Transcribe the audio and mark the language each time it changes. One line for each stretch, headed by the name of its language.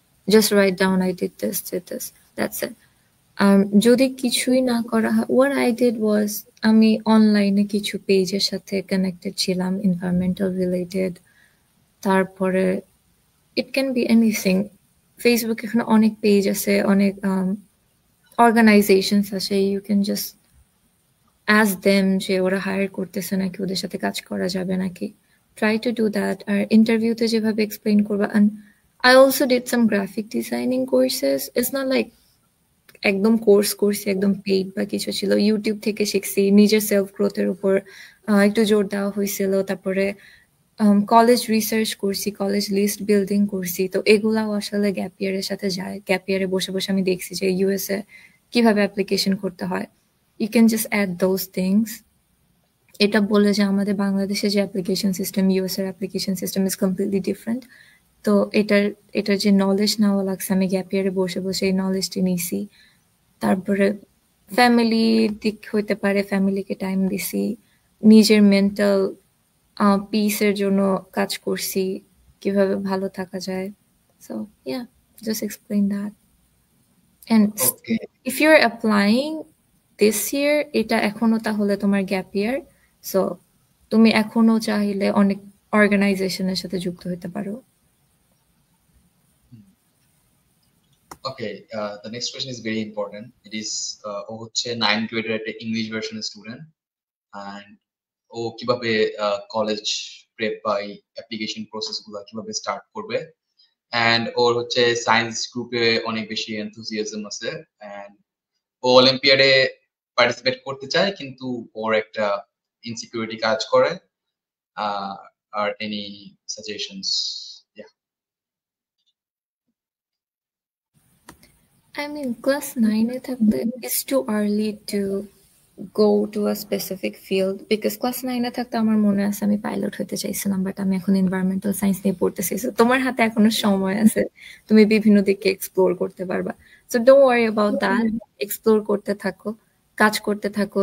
English: Just write down I did this that's it.
Bangla: যদি কিছুই না করা হয়,
English: what I did was,
Bangla: আমি অনলাইনে কিছু পেজের সাথে কানেক্টেড ছিলাম এনভায়রনমেন্টাল রিলেটেড,
English: তারপরে it can be anything.
Bangla: Facebook এখানে অনেক পেজ আছে, অনেক অর্গানাইজেশনস আছে,
English: you can just ask them
Bangla: যে ওরা হায়ার করতেছে নাকি, ওদের সাথে কাজ করা যাবে নাকি,
English: Try to do that.
Bangla: আর ইন্টারভিউতে যেভাবে এক্সপ্লেইন করবা,
English: and I also did some graphic designing courses. It's not like
Bangla: একদম কোর্স করছি, একদম পেইড বা কিছু ছিল, ইউটিউব থেকে শিখছি, নিজের সেলফ গ্রোথের উপর একটু জোর দেওয়া হয়েছিল। তারপরে কলেজ রিসার্চ করছি, কলেজ লিস্ট বিল্ডিং করছি, তো এগুলাও আসলে গ্যাপ ইয়ারের সাথে যায়। গ্যাপ ইয়ারে বসে বসে আমি দেখছি যে ইউএসএ কিভাবে অ্যাপ্লিকেশন করতে হয়।
English: You can just add those things.
Bangla: এটা বলে যে আমাদের বাংলাদেশে যে অ্যাপ্লিকেশন সিস্টেম, ইউএস এর application system is completely different. তো এটার যে নলেজ নেওয়া লাগছে, আমি গ্যাপ ইয়ারে বসে বসে এই নলেজটি নিছি। তারপরে ফ্যামিলি দিক হইতে পারে, ফ্যামিলিকে টাইম দিছি, নিজের মেন্টাল পিসের জন্য কাজ করছি, কিভাবে ভালো থাকা যায়।
English: So yeah, just explain that. And okay, if you're applying this year,
Bangla: এটা এখনো তাহলে তোমার গ্যাপ ইয়ার, সো তুমি এখনো চাইলে অনেক অর্গানাইজেশনের সাথে যুক্ত হতে পারো। ওকে,
English: The next question is very important.
Bangla: It is ও হচ্ছে 9th গ্রেডের একটা ইংলিশ ভার্সনের স্টুডেন্ট, এন্ড ও কিভাবে কলেজ প্রেপ বা অ্যাপ্লিকেশন প্রসেস গুলো কিভাবে স্টার্ট করবে, এন্ড ওর হচ্ছে সায়েন্স গ্রুপে অনেক বেশি এনথুজিয়াজম আছে, এন্ড ও অলিম্পিয়াডে পার্টিসিপেট করতে চায়, কিন্তু ওর একটা ইনসিকিউরিটি কাজ করে।
English: আর any suggestions? I mean, class 9
Bangla: এ থাকলে
English: it's too early to go to a specific field, because
Bangla: class 9 থাকতে আমার মনে আছে আমি পাইলট হতে চাইছিলাম, বাট আমি এখন এনভায়রনমেন্টাল সায়েন্স নিয়ে পড়তেছি। সো তোমার হাতে এখনো সময় আছে, তুমি বিভিন্ন দিকে এক্সপ্লোর করতে পারবা।
English: so don't worry about that,
Bangla: explore করতে থাকো, কাজ করতে থাকো।